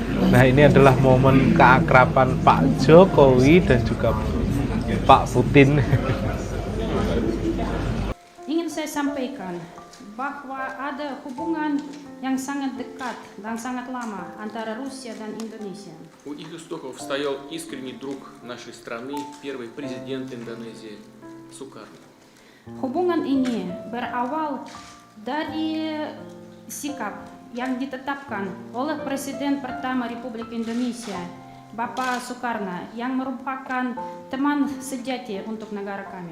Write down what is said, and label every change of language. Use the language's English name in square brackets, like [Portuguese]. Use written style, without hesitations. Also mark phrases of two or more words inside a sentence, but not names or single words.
[Indonesian] Nah, ini adalah momen keakraban Pak Jokowi dan juga Pak Putin. Ingin saya sampaikan bahwa ada hubungan yang sangat dekat dan sangat lama antara Rusia dan Indonesia. [Russian] У их истоков стоял искренний друг нашей страны, первый президент Индонезии Сукарно. [Indonesian] Hubungan ini berawal dari sikap yang ditetapkan oleh Presiden pertama Republik Indonesia, Bapak Soekarno, yang merupakan teman sejati untuk negara kami.